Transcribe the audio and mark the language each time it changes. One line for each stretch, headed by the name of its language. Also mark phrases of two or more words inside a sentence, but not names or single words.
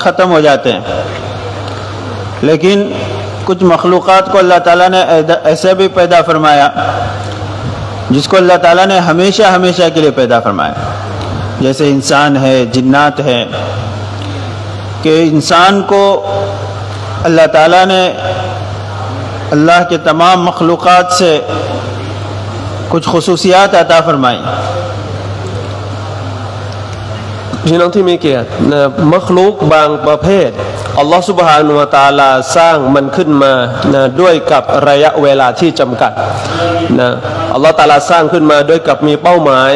Urdu: ختم ہو جاتے ہیں، لیکن کچھ مخلوقات کو اللہ تعالیٰ نے ایسا بھی پیدا فرمایا جس کو اللہ تعالیٰ نے ہمیشہ ہمیشہ کے لیے پیدا فرمایا، جیسے انسان ہے، جنات ہے، کہ انسان کو اللہ تعالیٰ نے اللہ کے تمام مخلوقات سے کچھ خصوصیات عطا فرمائی۔
Thai: พี่น้องที่มีเกียรติมัคลูกบางประเภท
Arabic: الله سبحانه وتعالى
Thai: สร้างมันขึ้นมาด้วยกับระยะเวลาที่จำกัดอัลลอฮฺตะอาลาสร้างขึ้นมาด้วยกับมีเป้าหมาย